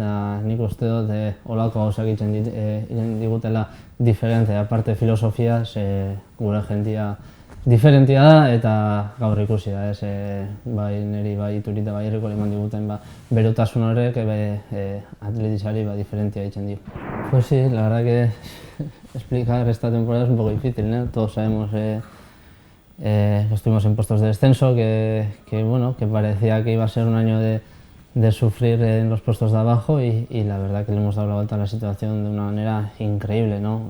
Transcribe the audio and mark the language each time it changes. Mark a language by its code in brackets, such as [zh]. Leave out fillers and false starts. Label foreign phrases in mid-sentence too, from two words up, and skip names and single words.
[eu] Nik uste dut olako gauzak egiten digutela diferentia, aparte filosofia, gure jentia diferentia da eta gaur ikusi da, ez? Bai niri, bai iturita, bai herriko eman diguten berotasun horrek atletisari diferentia egiten dio. [es] Pues sí, la verdad que explicar esta temporada es un poco difícil, ¿no? Todos sabemos que estuvimos en puestos de descenso, que parecía que iba a ser un año de sufrir en los puestos de abajo y la verdad que le hemos dado la vuelta a la situación de una manera increíble, ¿no?